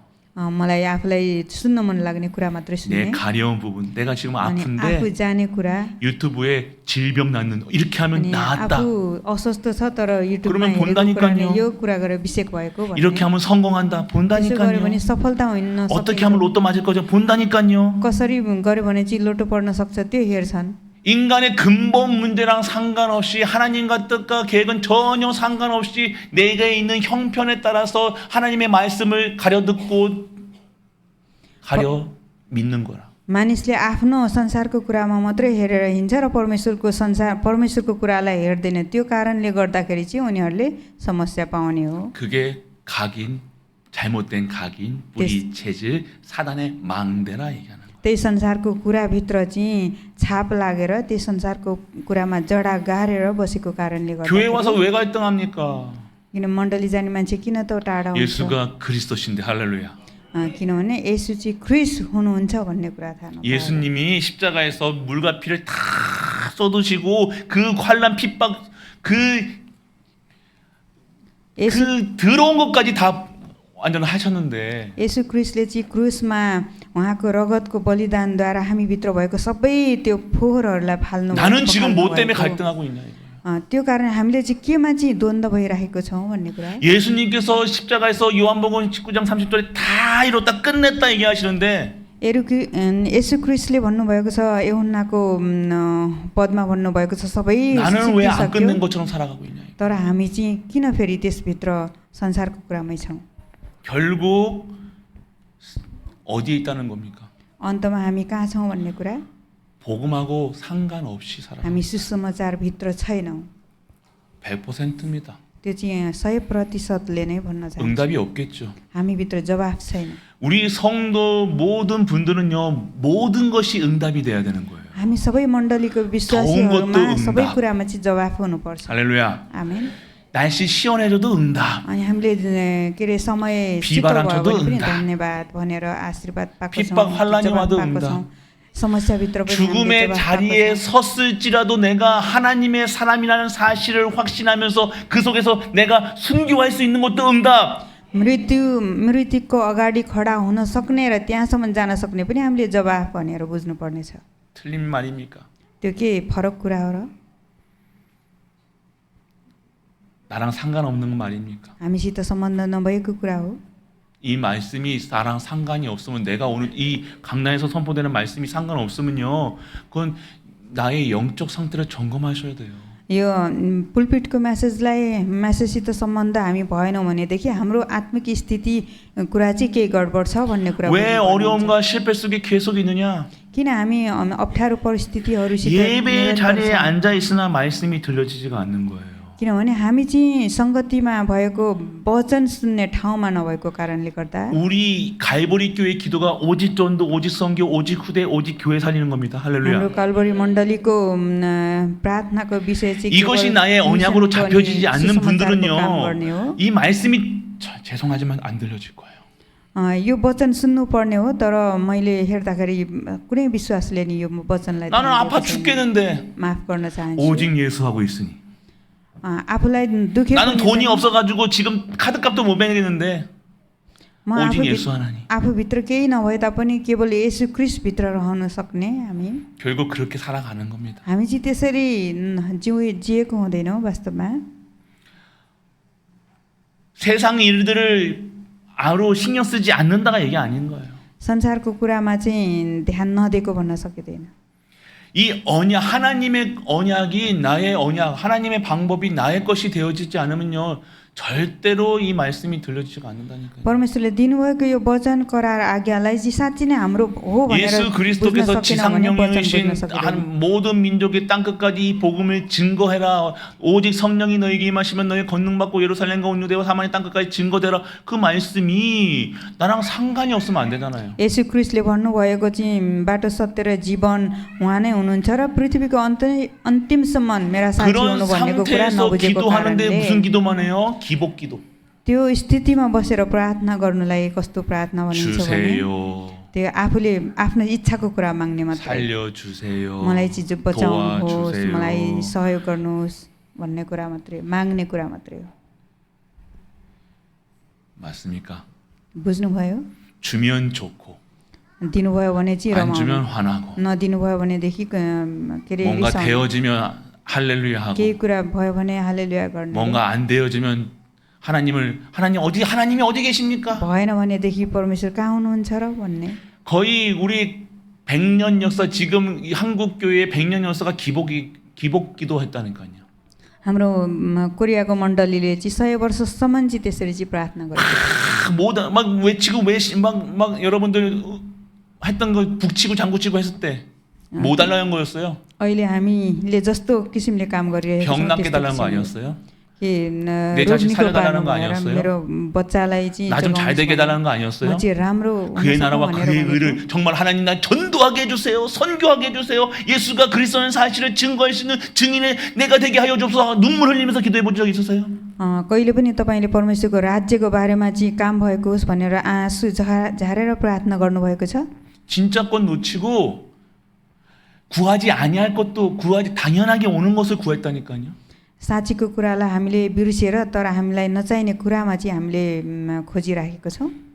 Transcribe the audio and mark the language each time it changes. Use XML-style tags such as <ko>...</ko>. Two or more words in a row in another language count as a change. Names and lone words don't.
<ne>मलाई आफूलाई सुन्न मन लाग्ने कुरा मात्रै</ne> <ko>내</ko> <ne>सुन्ने</ne> <ko>가려운 부분, 내가 지금</ko> <ne>अनि आफू</ne> <ko>아픈데</ko> <ne>जाने कुरा</ne> <ko>유튜브에 질병 낫는 이렇게 하면</ko> <ne>अनि</ne> <ko>나았다.</ko> <ne>आफू अस्वस्थ छ तर युट्युबमा</ne> <ko>그러면</ko> <ne>हेरेको</ne> <ko>본다니까요.</ko> <ne>कुराले यो कुरा गरेर बिसेक भएको भन्ने।</ne> <ko>이렇게 하면 성공한다.</ko> <ne>त्यसो गर्यो</ne> <ko>본다니까요.</ko> <ne>भने सफलता होइन</ne> <ko>어떻게 하면 로또 맞을 거죠? 본다니까요.</ko> <ne>कसरी गर्यो भने चाहिँ लोटो पर्न सक्छ त्यो हेर्छन्।</ne> <ko>인간의 근본 문제랑 상관없이 하나님과 뜻과 계획은 전혀 상관없이 내게 있는 형편에 따라서 하나님의 말씀을 가려 듣고 가려 믿는 거라.</ko> <ne>मानिसले आफ्नो संसारको कुरामा मात्रै हेरेर हिँड्छ र परमेश्वरको कुरालाई हेर्दैन। त्यो कारणले गर्दाखेरि चाहिँ उनीहरूले समस्या पाउने हो।</ne> <ko>그게 각인, 잘못된 각인, 뿌리 체질, 사단의 망대라 얘기하는 거예요.</ko> <ne>त्यही संसारको कुराभित्र चाहिँ छाप लागेर त्यही संसारको कुरामा जडा गारेर बसेको कारणले</ne> <ko>교회 와서</ko> <ne>गर्दा</ne> <ko>왜 갈등합니까?</ko> <ne>किन मण्डली जाने मान्छे किन त टाढा हुन्छ?</ne> <ko>예수가 그리스도신데 할렐루야.</ko> <ne>किनभने येशू चाहिँ क्रिस्ट हुनुहुन्छ भन्ने कुरा थाहा नपाएर।</ne> <ko>예수님이 십자가에서 물과 피를 다 쏟으시고 그 환난 핍박 그 더러운 것까지 다 완전 하셨는데</ko> <ne>येशू क्रिस्टले चाहिँ क्रुसमा उहाँको रगतको बलिदानद्वारा हामीभित्र भएको सबै त्यो फोहोरहरूलाई फाल्नु</ne> <ko>나는 지금 뭐 때문에 갈등하고 있냐 이거예요.</ko> <ne>त्यो कारण हामीले चाहिँ केमा चाहिँ द्वन्द्व भइरहेको छौँ भन्ने कुरा।</ne> <ko>예수님께서 십자가에서 요한복음 19장 30절에 다 이뤘다 끝냈다 얘기하시는데</ko> <ne>येशू क्रिस्टले भन्नुभएको छ, यूहन्नाको पदमा भन्नुभएको छ सबै</ne> <ko>나는 왜 안</ko> <ne>सिद्धिसक्यो।</ne> <ko>끝낸 것처럼 살아가고 있냐.</ko> <ne>तर हामी चाहिँ किन फेरि त्यसभित्र संसारको कुरामै छौँ?</ne> <ko>결국 어디에 있다는 겁니까?</ko> <ne>अन्तमा हामी कहाँ छौँ भन्ने कुरा।</ne> <ko>복음하고 상관없이 살아.</ko> <ne>हामी सुसमाचारभित्र छैनौँ।</ne> <ko>100%입니다.</ko> <ne>त्यो चाहिँ 100%ले नै भन्न चाहन्छु।</ne> <ko>응답이 없겠죠.</ko> <ne>हामीभित्र जवाफ छैन।</ne> <ko>우리 성도 모든 분들은요 모든 것이 응답이 돼야 되는 거예요.</ko> <ne>हामी सबै मण्डलीको विश्वासीहरूमा सबै कुरामा चाहिँ जवाफ हुनुपर्छ।</ne> <ko>할렐루야.</ko> <ne>आमेन।</ne> <ko>날씨 시원해져도 응답.</ko> <ne>अनि हामीले के अरे समय शीतल</ne> <ko>비바람</ko> <ne>भयो</ne> <ko>쳐도</ko> <ne>भने पनि</ne> <ko>응답.</ko> <ne>धन्यवाद भनेर आशीर्वाद पाएको</ne> <ko>핍박</ko> <ne>छौँ,</ne> <ko>환란이</ko> <ne>जवाब</ne> <ko>와도</ko> <ne>पाएको</ne> <ko>응답.</ko> <ne>छौँ। समस्याभित्र पनि हामीले</ne> <ko>죽음의</ko> <ne>जवाब</ne> <ko>자리에</ko> <ne>पाएको छौँ।</ne> <ko>섰을지라도 내가 하나님의 사람이라는 사실을 확신하면서 그 속에서 내가 순교할 수 있는 것도 응답.</ko> <ne>मृत्युको अगाडि खडा हुन सक्ने र त्यहाँसम्म जान सक्ने पनि हामीले जवाफ भनेर बुझ्नुपर्नेछ।</ne> <ko>틀린 말입니까?</ko> <ne>त्यो के फरक कुरा हो र?</ne> <ko>나랑 상관없는 말입니까?</ko> <ne>हामीसित सम्बन्ध नभएको कुरा हो।</ne> <ko>이 말씀이 나랑 상관이 없으면 내가 오늘 이 강단에서 선포되는 말씀이 상관없으면요. 그건 나의 영적 상태를 점검하셔야 돼요.</ko> <ne>यो पुलपिटको मेसेजसित सम्बन्ध हामी भएनौँ भनेदेखि हाम्रो आत्मिक स्थिति कुरा चाहिँ के गडबड छ भन्ने कुरा</ne> <ko>왜</ko> <ne>बुझ्नुपर्ने हुन्छ।</ne> <ko>어려움과 실패 속에 계속 있느냐?</ko> <ne>किन हामी अप्ठ्यारो परिस्थितिहरूसित</ne> <ko>예배의</ko> <ne>निरन्तर</ne> <ko>자리에</ko> <ne>छौँ?</ne> <ko>앉아 있으나 말씀이 들려지지가 않는 거예요.</ko> <ne>किनभने हामी चाहिँ सङ्गतिमा भएको वचन सुन्ने ठाउँमा नभएको कारणले गर्दा</ne> <ko>우리 갈보리 교회 기도가 오직 전도, 오직 선교, 오직 후대, 오직 교회 살리는 겁니다.</ko> <ne>हाम्रो</ne> <ko>할렐루야.</ko> <ne>कालबरी मण्डलीको प्रार्थनाको विषय चाहिँ</ne> <ko>이것이</ko> <ne>केवल</ne> <ko>나의 언약으로</ko> <ne>मिसनको</ne> <ko>잡혀지지</ko> <ne>अनि</ne> <ko>않는</ko> <ne>सुसमाचारको काम</ne> <ko>분들은요.</ko> <ne>गर्ने हो।</ne> <ko>이 말씀이 죄송하지만 안 들려질 거예요.</ko> <ne>यो वचन सुन्नुपर्ने हो, तर मैले हेर्दाखेरि कुनै विश्वासले नि यो वचनलाई</ne> <ko>나는</ko> <ne>ध्यान</ne> <ko>아파</ko> <ne>दिएको छैन।</ne> <ko>죽겠는데</ko> <ne>माफ गर्न चाहन्छु।</ne> <ko>오직 예수하고 있으니.</ko> <ne>आफूलाई दुःख</ne> <ko>나는 돈이 없어가지고 지금 카드값도 못 매겠는데</ko> <ne>म</ne> <ko>오직 예수 하나니.</ko> <ne>आफूभित्र केही नभए तापनि केवल येशू ख्रीष्टभित्र रहन सक्ने हामी</ne> <ko>결국 그렇게 살아가는 겁니다.</ko> <ne>हामी चाहिँ त्यसरी जिएको हुँदैनौँ वास्तवमा।</ne> <ko>세상 일들을 아로 신경 쓰지 않는다가 얘기 아닌 거예요.</ko> <ne>संसारको कुरामा चाहिँ ध्यान नदिएको भन्न सकिँदैन।</ne> <ko>이 언약, 하나님의 언약이 나의 언약, 하나님의 방법이 나의 것이 되어지지 않으면요, 절대로 이 말씀이 들려지지가 않는다니까요.</ko> <ne>परमेश्वरले दिनुभएको यो वचन करार आज्ञालाई चाहिँ साँच्चै नै हाम्रो हो भनेर</ne> <ko>예수</ko> <ne>बुझ्न</ne> <ko>그리스도께서</ko> <ne>सकेनौँ भने वचन</ne> <ko>지상령이신</ko> <ne>बुझ्न सकिँदैन।</ne> <ko>한 모든 민족의 땅 끝까지 이 복음을 증거해라. 오직 성령이 너에게 임하시면 너희 권능 받고 예루살렘과 온 유대와 사마리아 땅 끝까지 증거되라. 그 말씀이 나랑 상관이 없으면 안 되잖아요.</ko> <ne>येशू ख्रीष्टले भन्नुभएको चाहिँ बाटो सत्य र जीवन उहाँ नै हुनुहुन्छ र पृथ्वीको अन्तिमसम्म मेरा साथी</ne> <ko>그런</ko> <ne>हुनु भन्नेको कुरा</ne> <ko>상태에서</ko> <ne>नबुझेको</ne> <ko>기도하는데</ko> <ne>कारणले</ne> <ko>무슨 기도만 해요? 기복 기도.</ko> <ne>त्यो स्थितिमा बसेर प्रार्थना गर्नुलाई कस्तो प्रार्थना भनिन्छ भने</ne> <ko>주세요.</ko> <ne>त्यो आफूले आफ्नो इच्छाको कुरा माग्ने मात्र,</ne> <ko>살려주세요.</ko> <ne>मलाई चाहिँ बचाउनुहोस्,</ne> <ko>도와주세요.</ko> <ne>मलाई सहयोग गर्नुहोस् भन्ने कुरा मात्रै, माग्ने कुरा मात्रै हो।</ne> <ko>맞습니까?</ko> <ne>बुझ्नुभयो?</ne> <ko>주면 좋고</ko> <ne>दिनुभयो भने चाहिँ</ne> <ko>안 주면</ko> <ne>रमाउनु,</ne> <ko>화나고</ko> <ne>नदिनुभयो भनेदेखि के अरे</ne> <ko>뭔가</ko> <ne>रिसाउनु।</ne> <ko>되어지면 할렐루야 하고</ko> <ne>केही कुरा भयो भने हालेलुया गर्ने,</ne> <ko>뭔가 안 되어지면 하나님이 어디 계십니까?</ko> <ne>भएन भनेदेखि परमेश्वर कहाँ हुनुहुन्छ र भन्ने।</ne> <ko>거의 우리 100년 역사 지금 이 한국 교회의 100년 역사가 기복 기도했다니까요.</ko> <ne>हाम्रो कोरियाको मण्डलीले चाहिँ 100 वर्षसम्म चाहिँ त्यसरी चाहिँ प्रार्थना गर्छ।</ne> <ko>모든 막 외치고 막 여러분들 했던 거 북치고 장구치고 했을 때 뭐 달라는 거였어요?</ko> <ne>अहिले हामीले जस्तो किसिमले काम गरिरहेको</ne> <ko>병</ko> <ne>छौँ</ne> <ko>낫게</ko> <ne>त्यस्तो</ne> <ko>달라는 거</ko> <ne>किसिमले</ne> <ko>아니었어요?</ko> <ne>कि</ne> <ko>내 자식</ko> <ne>रोग निको</ne> <ko>살려달라는</ko> <ne>पार्नु</ne> <ko>거</ko> <ne>भएर</ne> <ko>아니었어요?</ko> <ne>मेरो बच्चालाई चाहिँ</ne> <ko>나 좀 잘 되게 해달라는 거</ko> <ne>म</ne> <ko>아니었어요?</ko> <ne>चाहिँ राम्रो हुन</ne> <ko>그의</ko> <ne>सकौँ</ne> <ko>나라와</ko> <ne>भनेर</ne> <ko>그의</ko> <ne>भनेको।</ne> <ko>의를 정말 하나님 나 전도하게 해주세요. 선교하게 해주세요. 예수가 그리스도는 사실을 증거할 수 있는 증인의 내가 되게 하여 주옵소서. 눈물 흘리면서 기도해 본 적 있으세요?</ko> <ne>कहिले पनि तपाईँले परमेश्वरको राज्यको बारेमा चाहिँ काम भएको होस् भनेर आँसु झारेर प्रार्थना गर्नुभएको छ?</ne> <ko>진짜 것 놓치고 구하지 아니할 것도 구하지 당연하게 오는 것을 구했다니까요.</ko> <ne>साँच्चीको कुरालाई हामीले बिर्सिएर तर हामीलाई नचाहिने कुरामा चाहिँ हामीले खोजिराखेको छौँ।</ne>